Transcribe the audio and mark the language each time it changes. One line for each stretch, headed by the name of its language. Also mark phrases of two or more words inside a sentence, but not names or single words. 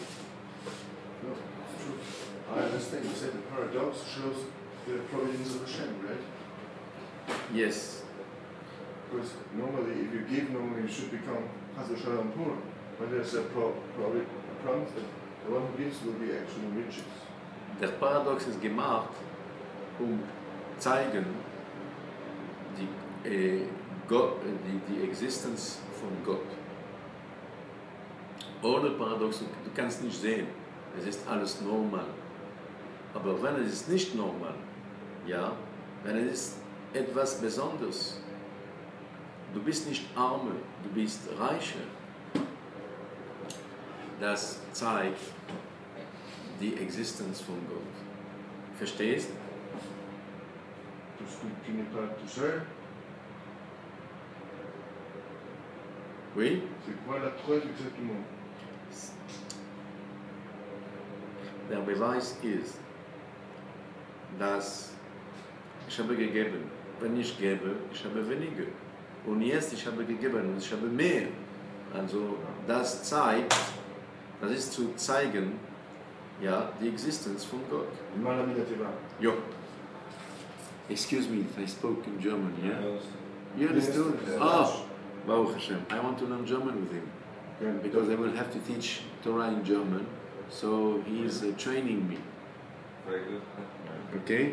English: No, it's true. I understand. You said the paradox shows the providence of Hashem, right? Yes. Because normally, if you give, normally you should become
Hebrew: חס ושלום
English: poor. But there's a promise that the one who gives will be actually riches.
German: Der Paradox ist gemacht, zeigen die Existenz von Gott. Ohne Paradox, du kannst nicht sehen, es ist alles normal. Aber wenn es ist nicht normal, ja, wenn es ist etwas Besonderes, du bist nicht Arme, du bist Reiche, das zeigt die Existenz von Gott. Verstehst?
French: Tu n'es pas tout seul. Oui? C'est quoi la preuve exactement?
German: Der Beweis ist, dass ich habe gegeben. Wenn ich gebe, ich habe weniger. Und jetzt ich habe gegeben und ich habe mehr. Also das zeigt, das ist zu zeigen, ja, die Existenz von Gott. Jo.
English: Excuse me if I spoke in German, yeah? You understood? Yes. Oh,
Hebrew: ברוך השם.
English: I want to learn German with him. Yeah. Because I will have to teach Torah in German. So he is training me. Very good. Okay?